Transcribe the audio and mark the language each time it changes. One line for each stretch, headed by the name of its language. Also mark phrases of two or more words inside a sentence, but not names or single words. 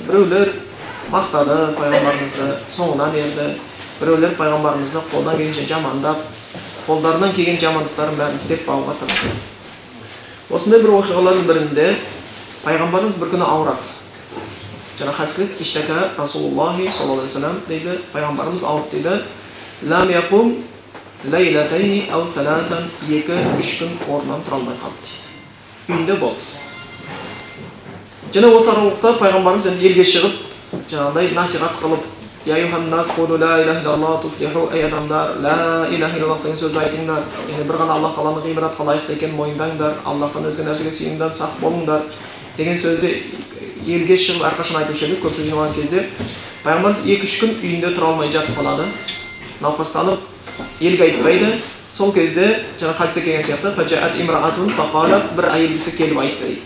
Kazakh: Біреулер мақтады пайғамбарымызды, соңынан ерді. Біреулер пайғамбарымызды қолдан келгенше жамандап, қолдарынан келген жамандықтарын бәрін істеп бағуға тырысты. Осындай бір оқиғалардың бірінде пайғамбарымыз бір күні ауырады. Жаңа хадисте
Arabic: اشتكى رسول الله صلى الله عليه وسلم
Kazakh: дейді, пайғамбарымыз ауырды дейді.
Arabic: لم يقم ليلتين أو ثلاثا,
Kazakh: 2-3 күн орнынан тұра алмай қалды дейді. Үйінде болды. Және осы аралықта пайғамбарымыз елге шығып, жаңағыдай насихат қылып,
Arabic: «يا أيها الناس قولوا لا إله إلا الله تفلحوا»,
Kazakh: ей адамдар,
Arabic: لا إله إلا الله
Kazakh: деген сөз айтыңдар. Яғни бір ғана Аллах Тағаланы ғибадатқа лайықты екенін мойындаңдар, Аллахтан өзге нәрсеге сыйынудан сақ болыңдар деген сөзді елге шығып әрқашан айтушы еді. Көпшілік жиналған кезде пайғамбарымыз 2-3 күн үйінде тұра алмай жатып қалады. Науқастанып, елге айтпайды. Сол кезде жаңа хадисте келген сияқты
Arabic: فجاءت امرأة فقالت,
Kazakh: бір әйел кісі келіп айтты дейді.